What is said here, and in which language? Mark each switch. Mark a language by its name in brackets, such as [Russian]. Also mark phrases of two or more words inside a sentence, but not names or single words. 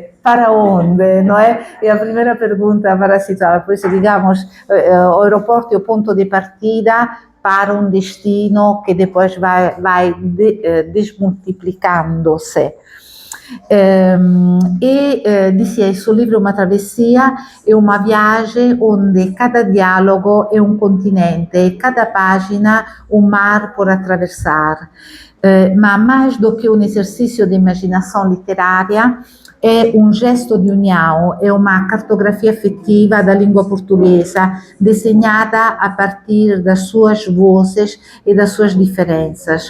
[Portuguese] Para onde, não é? E a primeira pergunta para situar, por isso, digamos, o aeroporto é o ponto de partida para um destino que depois vai desmultiplicando-se. Dizia, [Italian] il suo libro è una travessia, è una [Portuguese] viagem onde cada diálogo é um continente e cada página um mar por atravessar. Ma mais do que um exercício de imaginação literária, é um gesto de união, é uma cartografia afetiva da língua portuguesa, desenhada a partir das suas vozes e das suas diferenças.